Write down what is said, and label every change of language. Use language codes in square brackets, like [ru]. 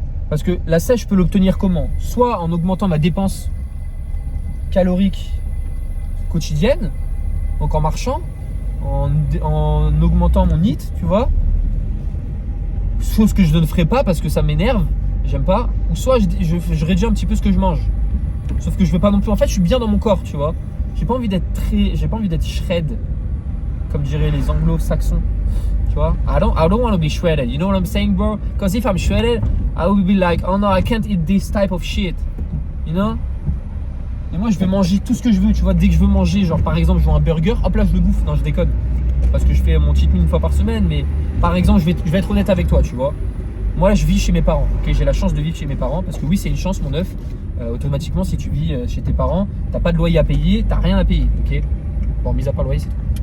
[fr] Parce que la sèche, je peux l'obtenir comment? Soit en augmentant ma dépense calorique quotidienne, donc en marchant, en augmentant mon NEAT, tu vois. Chose que je ne ferai pas parce que ça m'énerve, j'aime pas. Ou soit je réduis un petit peu ce que je mange. Sauf que je veux pas non plus. En fait, je suis bien dans mon corps, tu vois. J'ai pas envie d'être shred, comme diraient les anglo-saxons. Tu vois? [en] I don't want to be shredded. You know what I'm saying, bro? Because if I'm shredded, I will be like, oh no, I can't eat this type of shit. You know? [fr] Et moi, je vais manger tout ce que je veux, tu vois. Dès que je veux manger, genre par exemple, je veux un burger, hop là, je le bouffe. Non, je déconne. Parce que je fais mon cheat meal une fois par semaine. Mais par exemple, je vais être honnête avec toi, tu vois. Moi, je vis chez mes parents. Ok, j'ai la chance de vivre chez mes parents. Parce que oui, c'est une chance, mon œuf. Automatiquement, si tu vis chez tes parents, t'as pas de loyer à payer, t'as rien à payer. Ok? Bon, mis à part le loyer, c'est tout.